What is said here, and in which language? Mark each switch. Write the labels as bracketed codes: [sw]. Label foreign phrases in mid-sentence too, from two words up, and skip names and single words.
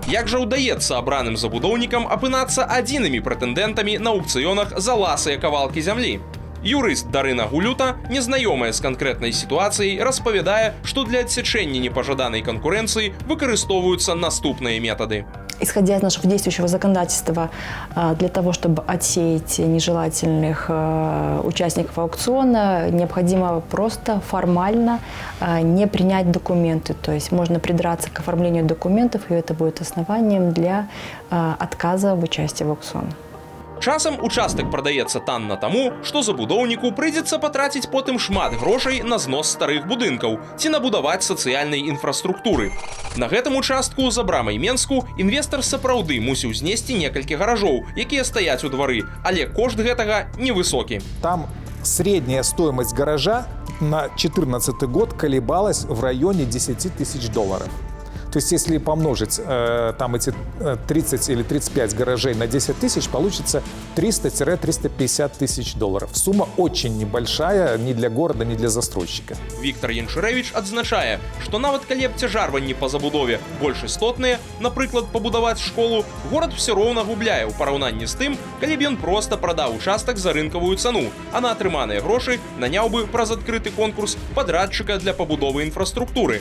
[be] Як жа ўдаецца абраным забудоўнікам апынацца адзінымі прэтэндэнтамі на аўкцыёнах за ласыя кавалкі зямлі? Юрыст Дарына Гулюта, незнаёмая з канкрэтнай сітуацыяй, распавядае, што для адсячэння непажаданай канкурэнцыі выкарыстоўваюцца наступныя метады. [ru] Исходя из нашего действующего законодательства, для того, чтобы отсеять нежелательных участников аукциона, необходимо просто формально не принять документы. То есть можно придраться к оформлению документов, и это будет основанием для отказа в участии в аукционе. [be] Часам участак прадаецца танна таму, што забудоўніку прыйдзецца патраціць потым шмат грошай на знос старых будынкаў ці набудаваць сацыяльнай інфраструктуры. На гэтым участку за брамай Менску інвестар сапраўды мусіў знесці некалькі гаражоў, якія стаяць у двары, але кошт гэтага невысокі. [ru] Там средняя стоимость гаража на 2014 год колебалась в районе 10 тысяч долларов. То есть, если помножить там эти 30 или 35 гаражей на 10 тысяч, получится 300-350 тысяч долларов. Сумма очень небольшая ни для города, ни для застройщика. [be] Віктор Яншарэвіч адзначае, што нават калі абцяжарванні па забудове больш істотныя, напрыклад, пабудаваць школу, горад все роўна губляе ў параўнанні з тым, калі б ён проста прадаў участак за рынкавую цану, а на атрыманыя грошы наняў бы праз адкрыты конкурс падрадчыка для пабудовы інфраструктуры.